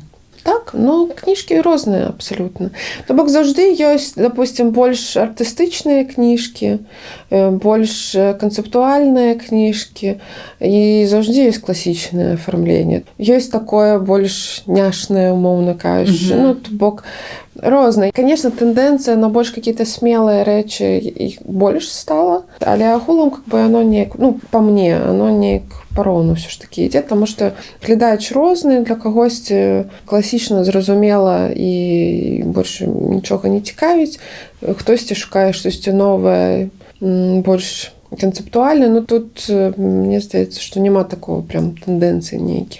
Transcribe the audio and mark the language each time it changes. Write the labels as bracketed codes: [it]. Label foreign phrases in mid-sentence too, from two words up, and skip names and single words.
[be] Так, ну, кніжкі розныя абсалютна. То бок заўжды ёсць, допустим, больш артыстычныя кніжкі, больш канцэптуальныя кніжкі, і заўжды ёсць класічнае афармленне. Ёсць такое больш няшнае, умоўна кажучы. Ну, то бок розныя. Конечно, тэндэнцыя на больш какие-то смелыя рэчы іх больш стала, але агулам [ru] как бы оно [be] неяк, ну, па мне, оно неяк пароўну ўсё ж такі ідзе, таму што глядач розны, для кагосьці класічна зразумела і больш нічога не цікавіць, хтосьці шукае штосьці новае, больш канцэптуальна, но тут мне здаецца, што няма такого прям тэндэнцыі нейкіх.